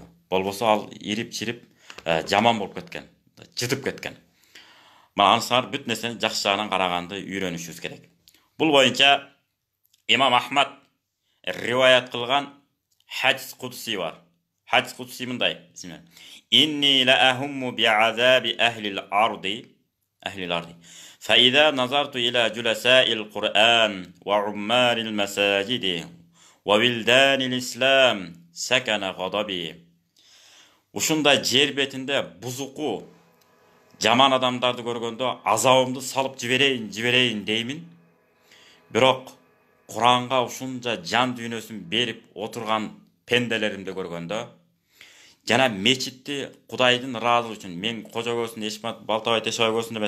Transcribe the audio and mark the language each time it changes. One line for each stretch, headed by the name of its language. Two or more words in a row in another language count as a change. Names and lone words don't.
Kyrgyz: Болбосо ал ирип-чирип жаман болуп кеткен, жытып кеткен. Мына анысыңар бүт нерсени жакшы жагынан караганды үйрөнүшүбүз керек. Бул боюнча Имам Ахмад риваят кылган хадис кудси бар. Хадис кудси мындай:
Arabic: "إني لأهم بعذاب أهل الأرض, فإذا نظرت إلى جلساء القرآن وعمار المساجد وولدان الإسلام سكن غضبي."
Kyrgyz: Ушундай жер бетинде бузуку жаман адамдарды көргөндө азабымды салып жиберейин деймин. Бирок Куранга ушунча жан дүйнөсүн берип отурган пенделеримди көргөндө, жана мечитти Кудайдын ыраазылыгы үчүн, мен кожогөсүн Эшмат Балтабай Тешебайгөсүн эмес,